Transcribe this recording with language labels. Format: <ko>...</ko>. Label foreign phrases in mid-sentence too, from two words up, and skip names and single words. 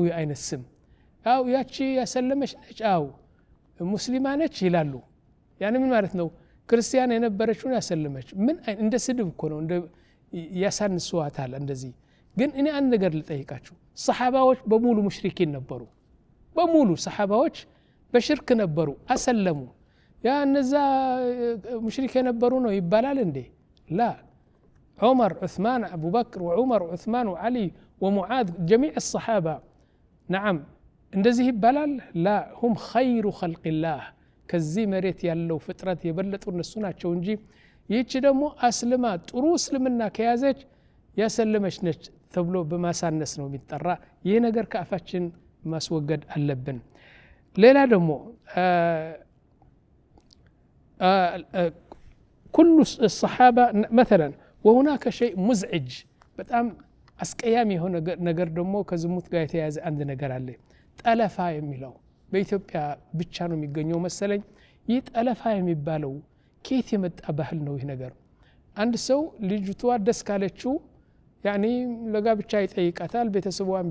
<am>የአይነት ስም አው ያቺ ያሰለመች ነች አው ሙስሊማ ነች ይላሉ ያኔ ምን ማለት ነው ክርስቲያን የነበረችውን ያሰለመች ምን እንደ ስድብ እኮ ነው እንደ ያሳንሱዋታል እንደዚህ ግን እኔ አንድ ነገር ልጠይቃችሁ ሰሃባዎች በሙሉ ሙሽሪኪን ነበሩ በሙሉ ሰሃባዎች በሽርክ ነበሩ አሰለሙ ያ እነዛ ሙሽሪክ የነበሩ ነው ይባላል እንዴ</am> <ar>لا عمر عثمان أبو بكر وعمر وعثمان وعلي ومعاذ جميع الصحابة نعم</ar> <am>እንደዚህ ይባላል</am> <ar>لا هم خير خلق الله</ar> <am>ከዚህ መሬት ያለው ፍጥረት የበለጡ እነሱ ናቸው እንጂ ይህች ደግሞ አስልማ ጥሩ እስልምና ከያዘች ያሰለመች ነች ተብሎ በማሳነስ ነው የሚጠራ ይሄ ነገር ከአፋችን ማስወገድ አለብን ሌላ ደግሞ</am> <ar>كل الصحابة مثلا وهناك شيء مزعج</ar> <am>በጣም አስቀያሚ የሆነ ነገር ደግሞ ከዝሙት ጋር የተያያዘ አንድ ነገር አለ ጠለፋ የሚለው በኢትዮጵያ ብቻ ነው የሚገኘው መሰለኝ ይህ ጠለፋ የሚባለው ከየት የመጣ ባህል ነው ይህ ነገር አንድ ሰው ልጅቷ ደስ ካለችው ያኒ ለጋብቻ ይጠይቃታል ቤተሰቧን</am>